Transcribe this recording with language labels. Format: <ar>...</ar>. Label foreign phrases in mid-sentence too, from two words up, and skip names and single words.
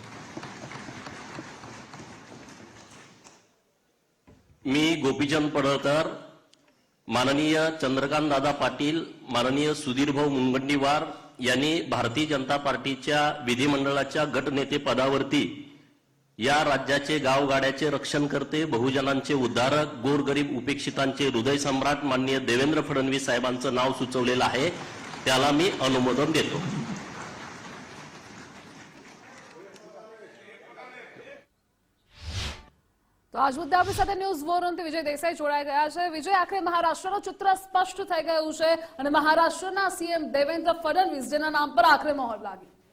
<mr>मी गोपीचंद पडळकर माननीय चंद्रकांतदादा पाटील माननीय सुधीरभाऊ मुनगंटीवार यांनी भारतीय जनता पार्टीच्या विधिमंडळाच्या गटनेते पदावरती या राज्याचे गावगाड्याचे रक्षण करते बहुजनांचे उद्धारक गोरगरीब उपेक्षितांचे हृदय सम्राट माननीय देवेंद्र फडणवीस साहेबांचं नाव सुचवलेलं आहे त्याला मी अनुमोदन देतो.</mr> <gu>તો આજ મુદ્દે આપણી સાથે ન્યૂઝ વોરંથી વિજય દેસાઈ જોડાઈ ગયા છે. વિજય, આખરે મહારાષ્ટ્રનું ચિત્ર સ્પષ્ટ થઈ ગયું છે અને મહારાષ્ટ્રના સીએમ દેવેન્દ્ર ફડણવીસ જેના નામ પર આખરે મહોર લાગી.</gu>